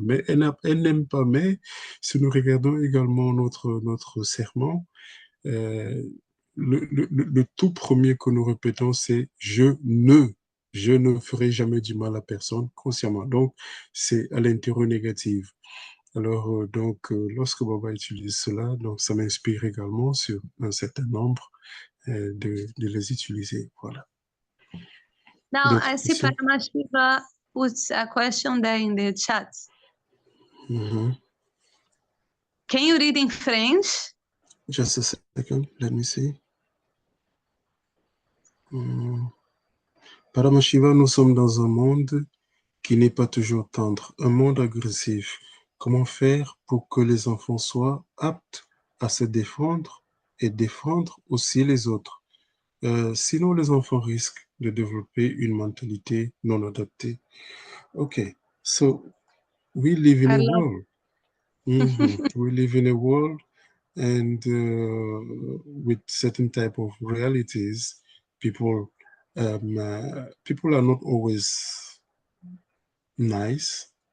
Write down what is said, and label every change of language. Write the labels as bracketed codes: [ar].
[fr] Mais elle n'aime pas. Mais si nous regardons également notre serment, le tout premier que nous répétons, c'est je ne ferai jamais du mal à personne consciemment. Donc, c'est à l'intérieur négatif. Alors, lorsque Baba utilise cela, donc ça m'inspire également sur un certain nombre de les utiliser. Voilà. [en] Now, I see Paramashiva puts a question there in the chat. Can you read in French? Just a second, let me see. [fr] Paramashiva, nous sommes dans un monde qui n'est pas toujours tendre, un monde agressif. Comment faire pour que les enfants soient aptes à se défendre et défendre aussi les autres? Sinon, les enfants risquent de développer une mentalité non adaptée. [en] Okay, so we live in a world. We live in a world and with certain type of realities, people are not always nice.